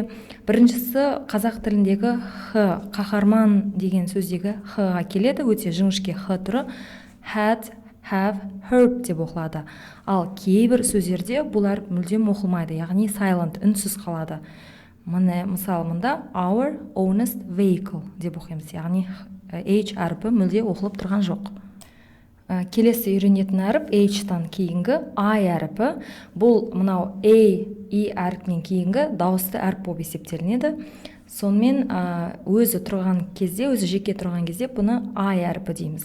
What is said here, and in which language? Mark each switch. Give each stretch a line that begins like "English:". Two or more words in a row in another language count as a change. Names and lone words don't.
Kazakh: Біріншісі қазақ тіліндегі х, қаһарман деген сөздегі х-ға келеді, өте жіңішке х түрі
English: had, have, heard
Kazakh: деп оқылады. Ал кейбір сөздерде бұл әріп мүлдем оқылмайды, яғни silent, үнсіз қалады. Мысалы мұнда
English: our honest vehicle
Kazakh: деп оқимыз, яғни H әріпі мүлде оқылып тұрған жоқ. Келесі үйренетін әріп H-тан кейінгі I әріпі. Бұл мынау A, E әріпінен кейінгі дауысты әріп болып есептелінеді. Сонымен өзі тұрған кезде, өзі жеке тұрған кезде бұны I әріпі дейміз.